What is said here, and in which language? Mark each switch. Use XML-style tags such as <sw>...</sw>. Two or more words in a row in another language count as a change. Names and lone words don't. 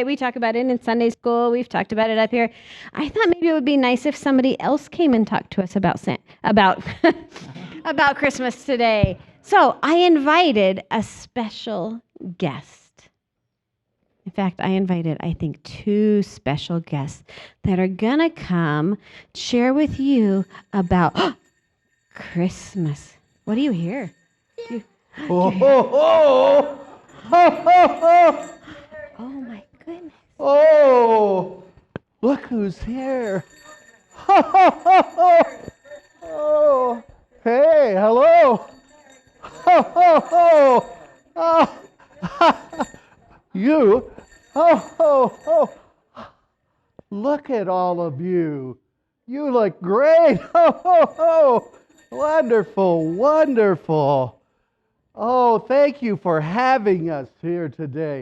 <en>We talk about it in Sunday school. We've talked about it up here. I thought maybe it would be nice if somebody else came and talked to us about about Christmas today. So I invited a special guest. In fact, I invited, I think, 2 special guests that are going to come share with you about Christmas. What do you hear? Oh, ho, ho. Oh, my goodness. Oh, look who's here. Ho, ho, ho, ho. Oh, hey, hello. Ho, ho, ho. Oh, you. Oh, oh, oh. Look at all of you. You look great. Oh, oh, oh. Wonderful, wonderful. Oh, thank you for having us here today.</en>